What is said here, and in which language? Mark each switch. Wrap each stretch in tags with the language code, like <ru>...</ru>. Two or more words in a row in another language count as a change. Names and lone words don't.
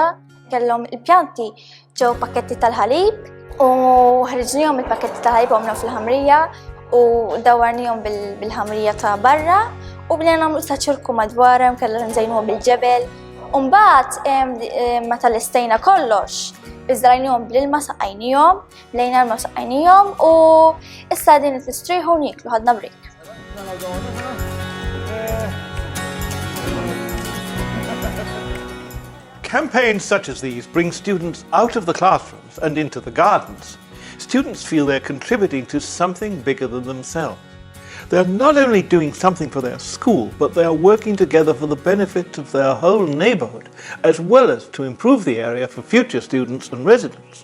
<mt>Kellhom il-pjanti ġew pakketti tal-ħalib u ħriġnihom il-pakketti tal-ħalib għamlu fil-ħamrija u dawwarnihom bil-ħamrija ta' barra u bdejna nagħmlu issa ċirku madwarhom, kellha nżejnuhom bil-ġebel. U mbagħad meta listejna kollox, iżrajnihom bl-ilma saqajnihom, blejna l-ma saqajnihom u issa din nistrieħu u niklu ħadna break.</mt> <en>Campaigns such as these bring students out of the classrooms and into the gardens. Students feel they're contributing to something bigger than themselves. They're not only doing something for their school, but they are working together for the benefit of their whole neighbourhood, as well as to improve the area for future students and residents.</en>